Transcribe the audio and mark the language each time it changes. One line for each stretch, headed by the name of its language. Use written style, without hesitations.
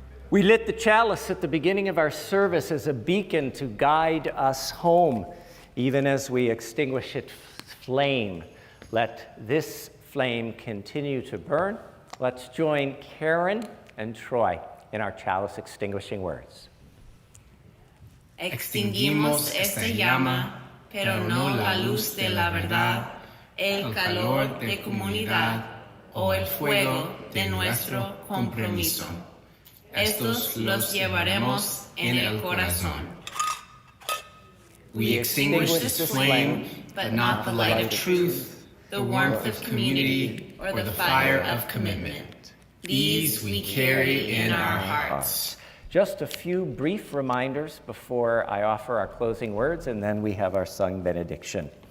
English: We lit the chalice at the beginning of our service as a beacon to guide us home, even as we extinguish its flame. Let this flame continue to burn. Let's join Karen and Troy in our chalice extinguishing words.
Spanish: Extinguimos esta llama, pero no la luz de la verdad, el calor de comunidad o el fuego de nuestro compromiso. Estos los llevaremos en el corazón.
English: We extinguish this flame, but not the light of truth, the warmth of community, or the fire of commitment. These we carry in our hearts. Just a few brief reminders before I offer our closing words, and then we have our sung benediction.